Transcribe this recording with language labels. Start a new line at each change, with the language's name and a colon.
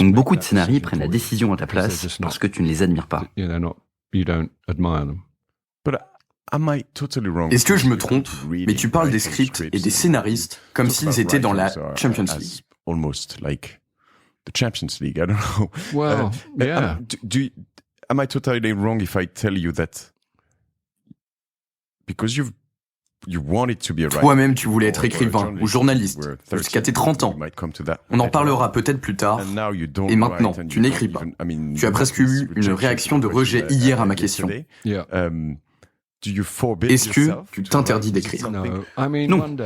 French: Donc beaucoup de scénarios prennent la décision à ta place parce que tu ne les admires pas.
English: You don't admire them.
French: Est-ce que je me trompe? Mais tu parles des scripts et des scénaristes comme s'ils étaient dans la Champions League.
English: Almost like the Champions League. I don't know. Well, yeah. Am I totally wrong if I tell you that because you wanted to be a writer?
French: Toi-même, tu voulais être écrivain ou journaliste jusqu'à tes 30 ans. On en parlera peut-être plus tard. Et maintenant, tu n'écris pas. Tu as presque eu une réaction de rejet hier à ma question. Est-ce que tu t'interdis d'écrire? Non.